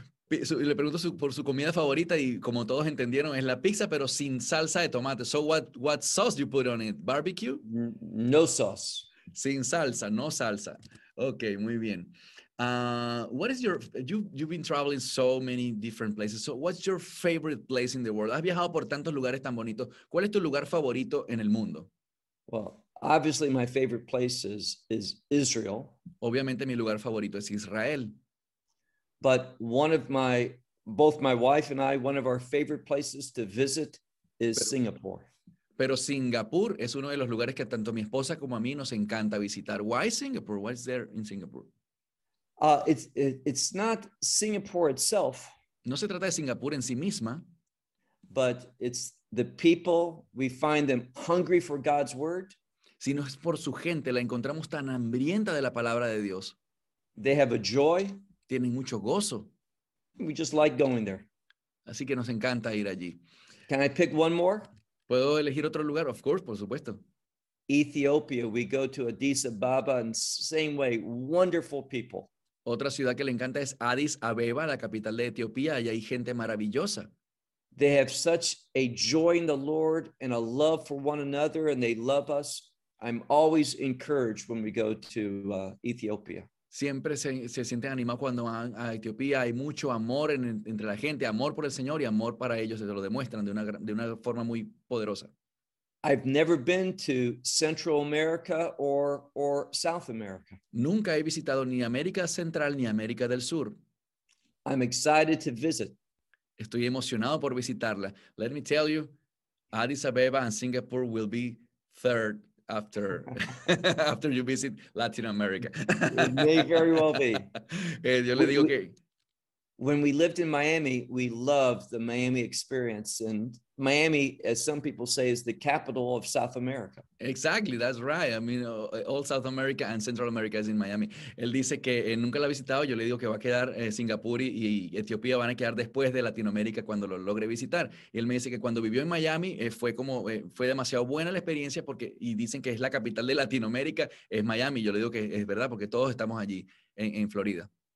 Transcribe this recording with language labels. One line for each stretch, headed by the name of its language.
Spanish: Le pregunto por su comida favorita y como todos entendieron es la pizza pero sin salsa de tomate.
English: So what sauce you put on it? Barbecue? No sauce.
Spanish: Sin salsa, no salsa. Okay, muy bien.
English: What is your, you've been traveling so many different places. So what's your favorite place in the world?
Spanish: Has viajado por tantos lugares tan bonitos. ¿Cuál es tu lugar favorito en el mundo?
English: Well, obviously my favorite place is Israel.
Spanish: Obviamente mi lugar favorito es Israel.
English: But both my wife and I, one of our favorite places to visit is Singapore.
Spanish: Pero Singapur es uno de los lugares que tanto mi esposa como a mí nos encanta visitar.
English: Why Singapore? What's there in Singapore? It's not Singapore itself.
Spanish: No se trata de Singapur en sí misma.
English: But it's the people, we find them hungry for God's word.
Spanish: Sino es por su gente, la encontramos tan hambrienta de la palabra de Dios.
English: They have a joy.
Spanish: Tienen mucho gozo.
English: We just like going there.
Spanish: Así que nos encanta ir allí.
English: Can I pick one more?
Spanish: ¿Puedo elegir otro lugar?
English: Of course,
Spanish: por supuesto.
English: Ethiopia, we go to Addis Ababa and same way, wonderful people.
Spanish: Otra ciudad que le encanta es Addis Abeba, la capital de Etiopía. Allá hay gente maravillosa.
English: They have such a joy in the Lord and a love for one another and they love us. I'm always encouraged when we go to Ethiopia.
Spanish: Siempre se sienten animados cuando van a Etiopía. Hay mucho amor entre la gente, amor por el Señor y amor para ellos. Se lo demuestran de una forma muy poderosa.
English: I've never been to Central America or South America.
Spanish: Nunca he visitado ni América Central ni América del Sur.
English: I'm excited to visit.
Spanish: Estoy emocionado por visitarla.
English: Let me tell you, Addis Abeba and Singapore will be third after you visit Latin America. It may very well be.
Spanish: Yo le digo que...
English: when we lived in Miami, we loved the Miami experience. And Miami, as some people say, is the capital of South America. Exactly, that's right. I mean, all South America and Central America is in Miami.
Spanish: Él dice que nunca la ha visitado. Yo le digo que va a quedar Singapur y Etiopía van a quedar después de Latinoamérica cuando lo logre visitar. Y él me dice que cuando vivió en Miami fue demasiado buena la experiencia porque y dicen que es la capital de Latinoamérica, es Miami. Yo le digo que es verdad porque todos estamos allí en Florida.